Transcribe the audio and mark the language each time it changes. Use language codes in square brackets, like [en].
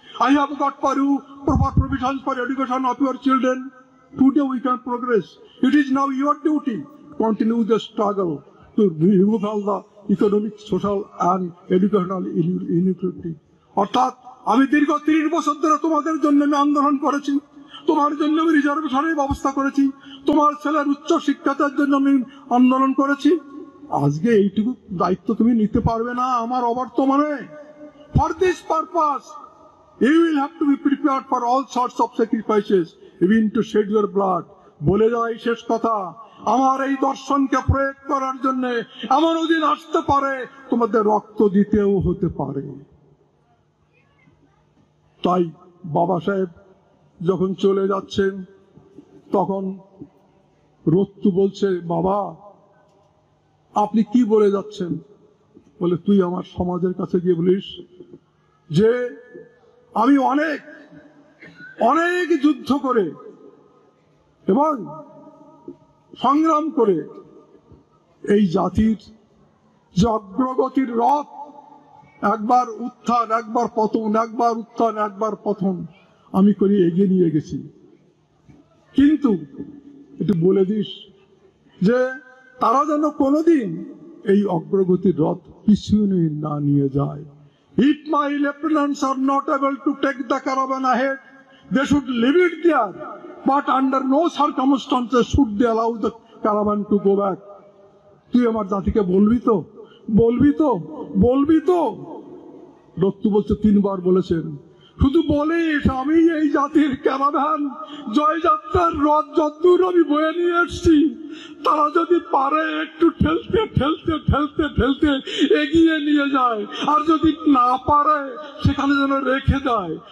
[en] I have got for you proper provisions for education of your children. Today we can progress. It is now your duty to continue the struggle to remove all the economic, social and educational inequality. [bn] অর্থাৎ আমি দীর্ঘ 30 বছর ধরে তোমাদের জন্য আমি আন্দোলন করেছি, তোমার জন্য আমি রিজার্ভেশনের ব্যবস্থা করেছি, তোমার ছেলের উচ্চ শিক্ষার জন্য আমি আন্দোলন করেছি। আজকে এইটুকু দায়িত্ব তুমি নিতে পারবে না আমার অবর্তমানে। [en] For this purpose you will have to be prepared for all sorts of sacrifices, even to shed your blood. [bn] বলে যাই শেষ কথা, আমার এই দর্শনকে প্রয়োগ করার জন্য এমনও দিন আসতে পারে তোমাদের রক্ত দিতেও হতে পারে। তাই বাবা সাহেব যখন চলে যাচ্ছেন তখন রত্তু বলছে, বাবা আপনি কি বলে যাচ্ছেন? বলে, তুই আমার সমাজের কাছে গিয়ে বলিস যে আমি অনেক অনেক যুদ্ধ করে এবং সংগ্রাম করে এই জাতির যে অগ্রগতির রথ, একবার উত্থান একবার পতন, একবার উত্থান একবার পতন আমি করে এগিয়ে নিয়ে গেছি। কিন্তু একটু বলে দিস যে তারা যেন কোনোদিন এই অগ্রগতির রথ পিছনে না নিয়ে যায়। [en] If my lieutenants are not able to take the caravan ahead, they should leave it there, but under no circumstances should they allow the caravan to go back. [bn] তুই আমার জাতিকে বলবি তো, বলবি তো, বলবি তো? দত্তু বলছে, 3 বার বলেছেন। শুধু বলিস, আমি এই জাতির ক্যারাভান জয়যাত্রার রথ যতদূর আমি বয়ে নিয়ে এসছি, তারা যদি পারে একটু ঠেলতে ঠেলতে ঠেলতে ঠেলতে এগিয়ে নিয়ে যায়, আর যদি না পারে সেখানে যেন রেখে দেয়।